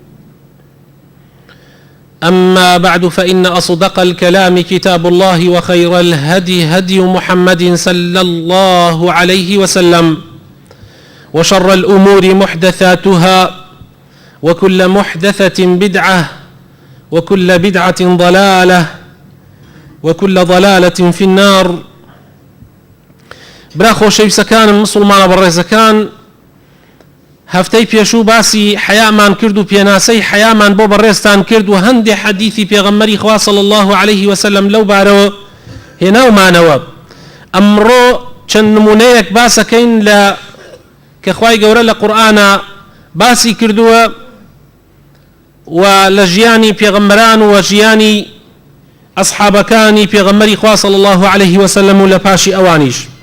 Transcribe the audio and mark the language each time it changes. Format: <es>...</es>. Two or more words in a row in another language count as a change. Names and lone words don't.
<ar>أما بعد فإن أصدق الكلام كتاب الله وخير الهدي هدي محمد صلى الله عليه وسلم وشر الأمور محدثاتها وكل محدثة بدعة وكل بدعة ضلالة وكل ضلالة في النار.</ar> <ckb>برا خۆشەویستەکانم مسلمانە بەڕێزەکان، هەفتەی پێشوو باسی حەیامان کرد و پێناسەی حەیامان بۆ بەڕێزتان کرد و هەندێک حەدیثی پێغەمبەری خوا</ckb> <ar>صلی الله عليه وسلم</ar> <ckb>لەو بارەوە هێناومانەوە. ئەمڕۆ چەند نمونەیەک باسەکەین لە کە خوای گەورە لە قورئانە باسی کردووە و لە ژیانی پێغەمبەران و ژیانی ئەصحابەکانی پێغەمبەری خوا</ckb> <ar>صلی الله عليه وسلم</ar> <ckb>و لە پاشی ئەوانیش.</ckb>